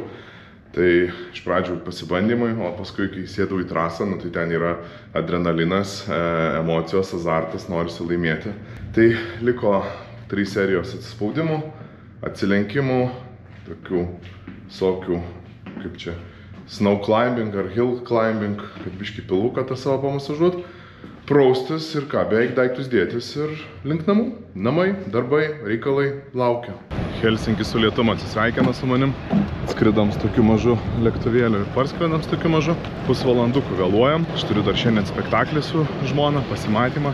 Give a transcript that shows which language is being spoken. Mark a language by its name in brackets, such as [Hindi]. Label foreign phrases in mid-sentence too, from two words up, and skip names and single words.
[Lithuanian] Tai iš pradžių pasibandymai, o paskui, kai sėdau į trasą, tai ten yra adrenalinas, emocijos, azartas, norisi laimėti. Tai liko 3 serijos atsispaudimų, atsilenkimų, tokių visokių, kaip čia, [English] snow climbing ar hill climbing, [Lithuanian] kad biškį pilvuką tą savo pamasažuot. Praustis ir ką, beveik daiktus dėtis ir link namų. Namai, darbai, reikalai laukia. Helsinkis su lietum atsisveikina su manim. Skridam su tokiu mažu lėktuvėliu ir parskridam su tokiu mažu. Pusvalandukų vėluojam. Aš turiu dar šiandien spektaklį su žmona, pasimatymą.